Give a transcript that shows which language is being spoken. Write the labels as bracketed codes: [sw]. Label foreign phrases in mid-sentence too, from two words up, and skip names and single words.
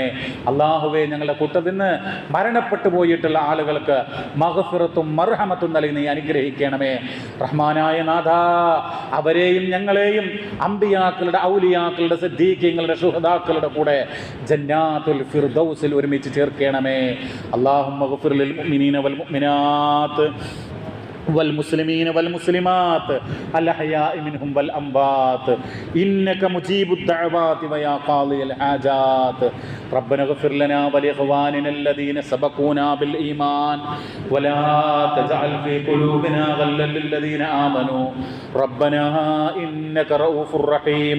[ml] അള്ളാഹുവേ ഞങ്ങളുടെ കൂട്ടത്തിൽ നിന്ന് മരണപ്പെട്ടു പോയിട്ടുള്ള ആളുകൾക്ക് മഗ്ഫിറത്തും മർഹമത്തും നൽകി നീ അനുഗ്രഹിക്കണമേ. റഹ്മാനായ നാഥ, അവരെയും ഞങ്ങളെയും അമ്പിയാക്കളുടെ, ഔലിയാക്കളുടെ, സിദ്ദീഖീങ്ങളുടെ, ശുഹദാക്കളുടെ കൂടെ ജന്നാത്തുൽ ഫിർദൗസിൽ ഒരുമിച്ച് ചേർക്കണമേ. [ar] اللهم اغفر للمؤمنين والمؤمنات والمسلمين والمسلمات الأحياء منهم والأموات إنك مجيب الدعوات ويا قاضي الحاجات. ربنا اغفر لنا ولإخواننا الذين سبقونا بالإيمان ولا تجعل في قلوبنا غلا للذين آمنوا ربنا إنك رؤوف رحيم.